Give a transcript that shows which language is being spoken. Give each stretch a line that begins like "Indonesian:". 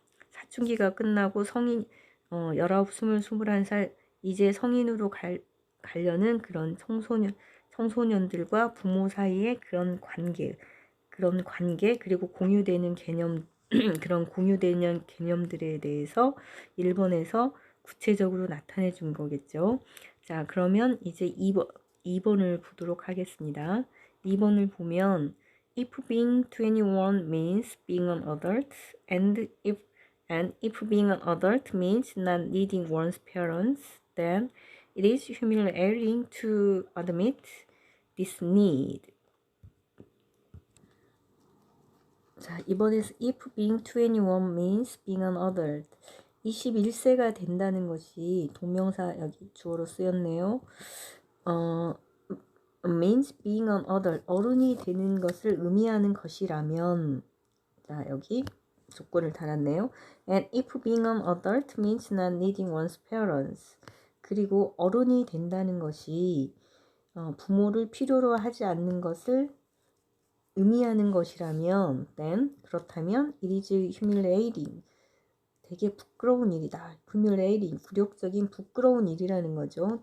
Korean: 사춘기가 끝나고 성인 19, 20, 21살 이제 성인으로 가려는 그런 청소년들과 부모 사이의 그런 관계 그리고 공유되는 개념 그런 공유되는 개념들에 대해서 일본에서 구체적으로 나타내 준 거겠죠. 자, 그러면 이제 2번을 보도록 하겠습니다. 2번을 보면
English: if being 21 means being an adult and if being an adult means not needing one's parents, then it is humiliating to admit this need.
Korean: 자, 이번에서
English: if being 21 means being an adult.
Korean: 21세가 된다는 것이 동명사 여기 주어로 쓰였네요.
English: means being an adult.
Korean: 어른이 되는 것을 의미하는 것이라면 자, 여기 조건을 달았네요.
English: And if being an adult means not needing one's parents.
Korean: 그리고 어른이 된다는 것이 부모를 필요로 하지 않는 것을 의미하는 것이라면
English: then
Korean: 그렇다면
English: it is humiliating.
Korean: 되게 부끄러운 일이다. humiliating, 굴욕적인 부끄러운 일이라는 거죠.